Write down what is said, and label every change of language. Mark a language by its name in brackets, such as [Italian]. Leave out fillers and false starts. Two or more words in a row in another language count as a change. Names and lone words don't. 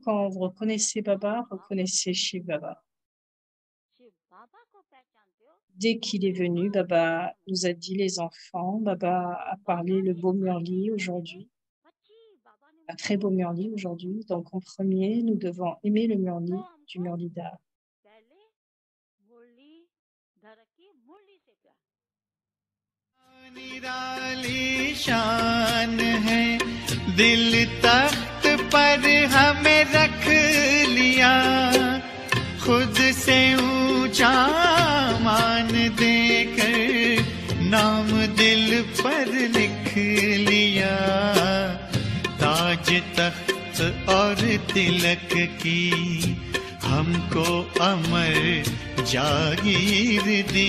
[French] Quand vous reconnaissez Baba, reconnaissez Shiv Baba. Dès qu'il est venu, Baba nous a dit les enfants, Baba a parlé le beau Murli aujourd'hui, un très beau Murli aujourd'hui. Donc en premier, nous devons aimer le Murli du Murlidhar. [Hindi] निराली शान है दिल तख्त पर हमें रख लिया खुद से ऊंचा मान देकर नाम दिल पर लिख लिया, ताज तख्त और तिलक की हमको अमर जागीर दी।